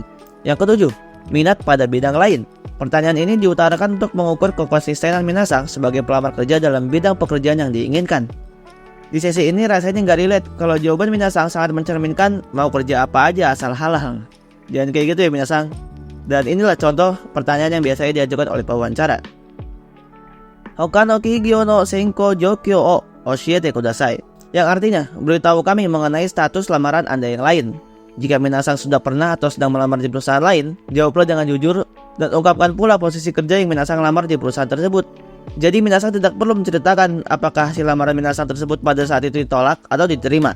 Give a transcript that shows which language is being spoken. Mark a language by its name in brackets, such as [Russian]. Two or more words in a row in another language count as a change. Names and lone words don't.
[Indonesian] Yang ketujuh, minat pada bidang lain. Pertanyaan ini diutarakan untuk mengukur kekonsistenan minasang sebagai pelamar kerja dalam bidang pekerjaan yang diinginkan. Di sesi ini rasanya nggak relate kalau jawaban minasang sangat mencerminkan mau kerja apa aja asal halal. Jangan kayak gitu ya minasang. Dan inilah contoh pertanyaan yang biasanya diajukan oleh pewawancara. [Japanese] 他の企業の選考状況を教えてください. [Indonesian] Yang artinya, beritahu kami mengenai status lamaran Anda yang lain. Jika minasang sudah pernah atau sedang melamar di perusahaan lain, jawablah dengan jujur dan ungkapkan pula posisi kerja yang minasang lamar di perusahaan tersebut. Jadi minasang tidak perlu menceritakan apakah hasil lamaran minasang tersebut pada saat itu ditolak atau diterima.